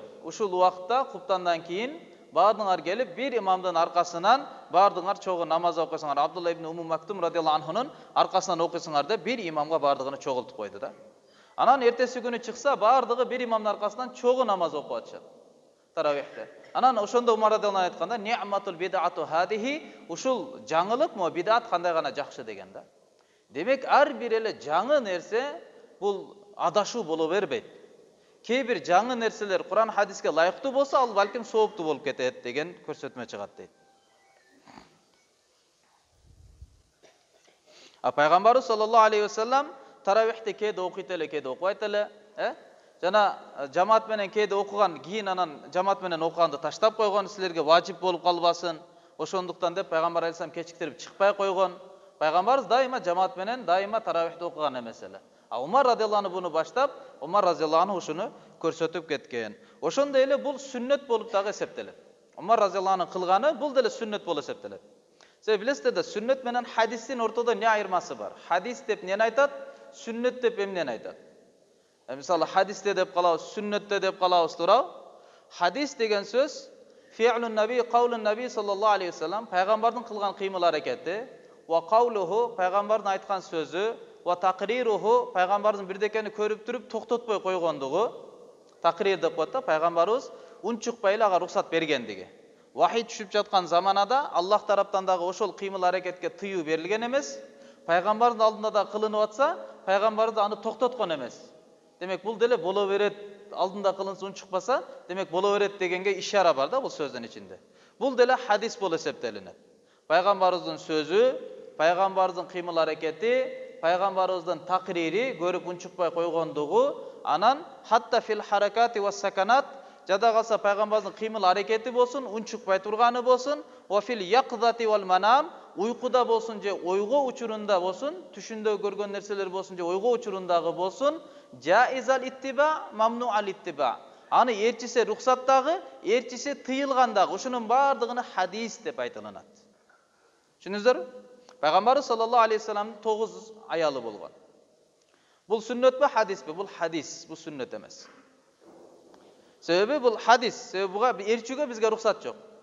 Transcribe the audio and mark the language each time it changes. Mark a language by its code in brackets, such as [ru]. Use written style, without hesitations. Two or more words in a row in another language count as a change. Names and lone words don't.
[ky] Ушул убакта куптандан кийин баардыгыңар келип бир имамдын аркасынан баардыгыңар чогуу намаз окуйсуңар. Абдулла ибн Умм Мактум [ar] رضي الله عنه [ky] аркасынан окуйсуңар деп бир имамга баардыгын чогултуп койду да. Анан эртеси күнү чыкса баардыгы бир имамдын аркасынан чогуу намаз окуп атышат. Таравихте. Анан ошондо Умар [ar] رضي الله عنه [ky] айтканда [ar] "نعمت البدعة هذه", [ky] ушул жаңылык мо бидат кандай гана жакшы деген да. Демек ар бир эле жаңы нерсе бул адашуу боло бербейт. Кээ бир жаңы нерселер Кур'ан хадиске лайыктуу болсо, ал балким сооптуу болуп кетет деген көрсөтмө чыгат дейт. Пайгамбарыбыз [ar] صلى الله عليه وسلم [ky] таравихте кээде окуйт эле, кээде окубайт эле, жана жамаат менен кээде окуган, кийин анан жамаат менен окуганды таштап койгон, силерге важип болуп калбасын. Ошондуктан деп пайгамбар алейхиссалам кечиктирип чыкпай койгон. Пайгамбарыбыз дайыма жамаат менен дайыма таравихте окуган эмес эле. Умар [ar] رضي الله عنه [ky] буну баштап, Умар [ar] رضي الله عنه [ky] ушуну көрсөтүп кеткен. Ошондой эле бул сүннөт болуп дагы эсептелет. Умар [ar] رضي الله عنه [ky] кылганы бул деле сүннөт болуп эсептелет. Себеби билесиздер да сүннөт менен хадистин ортодо эмне айырмасы бар? Хадис деп эмнени айтат? Сүннөт деп эмнени айтат? Мисалы хадисте деп калабыз, сүннөттө деп калабыз, туурабы? Хадис деген сөз [ar] فعل النبي، قول النبي صلى الله عليه وسلم, [ky] пайгамбардын кылган кыймыл аракети, [ar] وقوله, [ky] пайгамбардын айткан сөзү, [ar] وتقريره, [ky] пайгамбардын бирдекени көрүп туруп токтотпой койгондугу, тaqrir деп коет да, пайгамбарыбыз унчукпай эле ага рухсат бергендиги. Вахий түшүп жаткан заманада Аллах тараптан дагы ошол кыймыл аракетке тыюу берилген эмес. Пайгамбардын алдында да кылынып атса, пайгамбар да аны токтоткон эмес. Демек бул деле боло берет, алдында кылынса унчукпаса, демек боло берет дегенге ишара бар да бул сөздүн ичинде. Бул деле хадис болуп эсептелинет. Пайгамбарыбыздын сөзү, пайгамбарыбыздын кыймыл аракети, пайгамбарыбыздын тaqriri көрүп унчукпай койгондугу, анан хатта [ar] في الحركات والسكنات, [ky] жада калса пайгамбарыбыздын кыймыл аракети болсун, унчукпай турганы болсун, [ar] وفي اليقظة والمنام, [ky] уйкуда болсун же ойго учурунда болсун, түшүндө көргөн нерселер болсун же ойго учурундагы болсун, [ar] جائز الاتباع، ممنوع الاتباع. [ky] Аны эрчисе рухсаттагы, эрчисе тыйылгандагы, ушунун бардыгына хадис деп айтылат. Түшүндүңүздөрбү? Пайгамбарыбыз [ar] صلى الله عليه وسلم [ky] 9 аялы болгон. Бул сүннөтпү, хадиспи? Бул хадис, бул сүннөт эмес. Себеби бул хадис, себеби буга эрчүүгө бизге рухсат жок.